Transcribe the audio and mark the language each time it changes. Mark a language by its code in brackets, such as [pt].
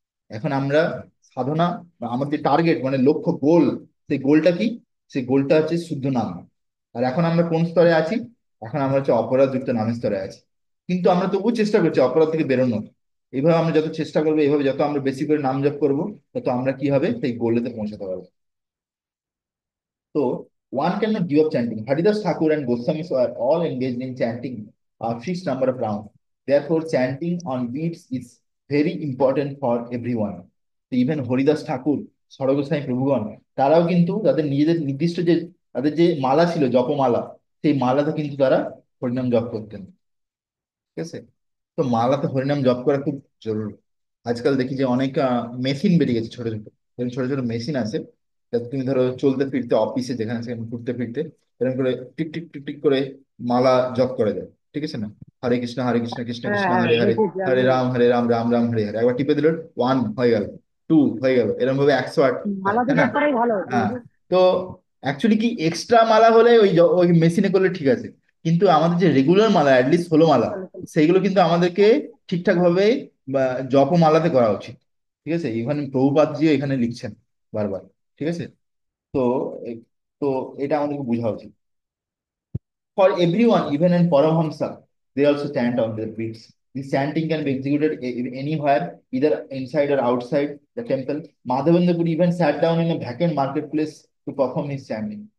[bn] এখন আমরা সাধনা বা আমাদের টার্গেট মানে লক্ষ্য গোল, সেই গোলটা কি? সেই গোলটা হচ্ছে শুদ্ধ নাম। আর এখন আমরা কোন স্তরে আছি? এখন আমরা হচ্ছে অপরাধ যুক্ত নামের স্তরে আছি। কিন্তু আমরা তবুও চেষ্টা করছি অপরাধ থেকে বেরোনোর। এইভাবে আমরা যত চেষ্টা করবো, এইভাবে যত আমরা বেশি করে নাম জপ করবো, তত আমরা কি হবে সেই গোলেতে পৌঁছাতে পারবো। [en] So, one cannot give up chanting. Haridas Thakur and Goswamis are all engaged in chanting a fixed number of rounds. Therefore, chanting on beats is very important for everyone. So even [bn] Haridas ঠাকুর, সরগোসাই প্রভুগণ, তারাও কিন্তু তাদের নিজেদের নির্দিষ্ট যে তাদের যে মালা ছিল জপমালা, সেই মালাতে কিন্তু তারা হরিনাম জপ করতেন। ঠিক আছে? তো মালাতে হরিনাম জপ করা খুব জরুরি। আজকাল দেখি যে অনেক মেশিন বেরিয়ে গেছে, ছোট ছোট এরকম ছোট ছোট মেশিন আছে, যাতে তুমি ধরো চলতে ফিরতে অফিসে যেখানে সেখানে ঘুরতে ফিরতে এরকম করে টিক টিক টিক টিক করে মালা জপ করে যায়। ঠিক আছে না? হরে কৃষ্ণ কৃষ্ণ কৃষ্ণ হ্যাঁ কৃষ্ণ হ্যাঁ হরে হরে, দেখেছি হরে আমি। রাম রাম রাম হরে হরে, একবার টিপে দিল, ওয়ান হয়ে গেল। টু হয়ে গেল, এরকম ভাবে 108 হয়, মালা তাই যেটা না? করাই ভালো হতো হ্যাঁ। বুঝলি? তো অ্যাকচুয়ালি কি এক্সট্রা মালা হলে ওই ওই মেশিনে করলে ঠিক আছে, কিন্তু আমাদের যে রেগুলার মালা অ্যাটলিস্ট 16 মালা, চলো চলো। সেইগুলো কিন্তু আমাদেরকে ঠিকঠাক ভাবে বা জপমালাতে করা উচিত। ঠিক আছে, ইভেন প্রভুপাদজিও এখানে লিখছেন বারবার। ঠিক আছে। তো এ- তো এটা আমাদেরকে বোঝা উচিত। [en] For everyone, even in Paramahamsa, they also chant on their beats. This chanting can be executed anywhere, either inside or outside the temple. Madhavendra could even sat down in a vacant marketplace to perform his chanting.